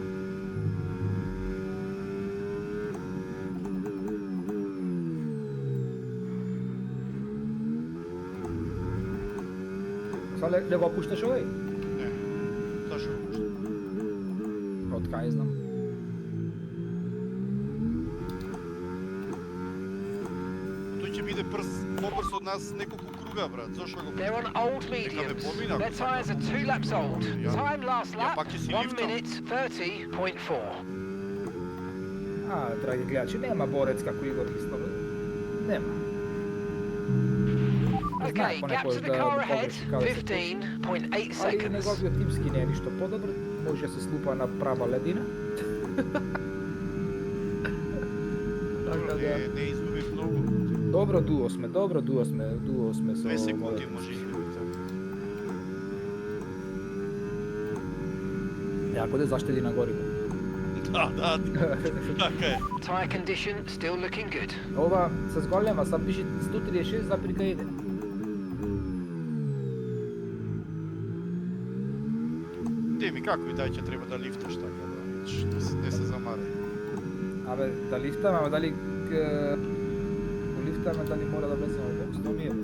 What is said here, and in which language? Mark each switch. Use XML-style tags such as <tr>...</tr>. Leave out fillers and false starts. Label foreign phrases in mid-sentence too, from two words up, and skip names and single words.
<mk>Сега не го пушташ овој? Не. Зашо го пуштам? Од кај знам. Тој ќе биде побрз од нас неколку круга, брат. Зашо го</mk> <en>They're</en> <mk>пуштам?</mk> <en>on old mediums. Their tyres are 2 laps old. Time last lap,</en> <mk>пак ќе си</mk> <en>1</en> <mk>лифтам.</mk> <en>minute 30.4.</en> <mk>Драги гледачи, нема борец како Игор Хислов. Нема.</mk> <en>Okay, gap to the car ahead, 15.8</en> <mk>Али</mk> <en>seconds.</en> <mk>неговиот тимски не е ништо подобро, може да се слупа на права ледина. Така да. Не изгубив многу. Добро дуо сме со 2 секунди може изгубите. Јако да заштеди на гориво. Да, така е.</mk> <en>Tyre condition still looking good.</en> <mk>Ова се зголема, сам пише 136,1. Деми, како и дај ќе треба да лифташ така да видиш, не се замарај. Абе, да лифтаме, ама дали го лифтаме, дали мора да влеземе во бокс, то ми е.</mk>